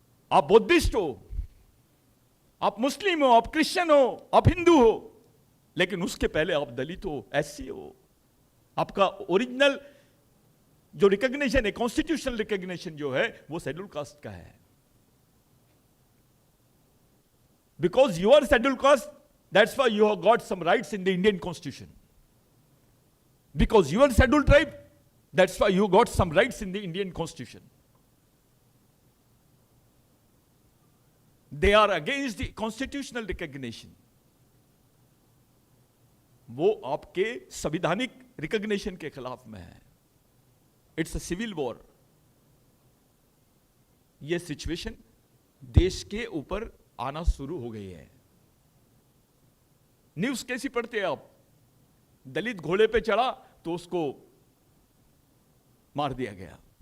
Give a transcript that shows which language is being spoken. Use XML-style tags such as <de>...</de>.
<hi>आप बुद्धिस्ट हो, आप मुस्लिम हो, आप क्रिश्चियन हो, आप हिंदू हो, लेकिन उसके पहले आप दलित हो, एससी हो। आपका ओरिजिनल जो रिकॉग्निशन है, कॉन्स्टिट्यूशनल रिकॉग्निशन जो है, वो शेड्यूल कास्ट का है।</hi> <en>Because you are schedule caste, that's why you have got some rights in the Indian constitution. Because you are schedule tribe, that's why you got some rights in the Indian Constitution. They are against the constitutional recognition.</en> <hi>वो आपके संवैधानिक recognition के खिलाफ में है।</hi> <en>It's a civil war.</en> <hi>ये situation देश के ऊपर आना शुरू हो गई है। न्यूज कैसी पढ़ते हैं आप? दलित घोड़े पे चढ़ा तो उसको मार दिया गया।</hi>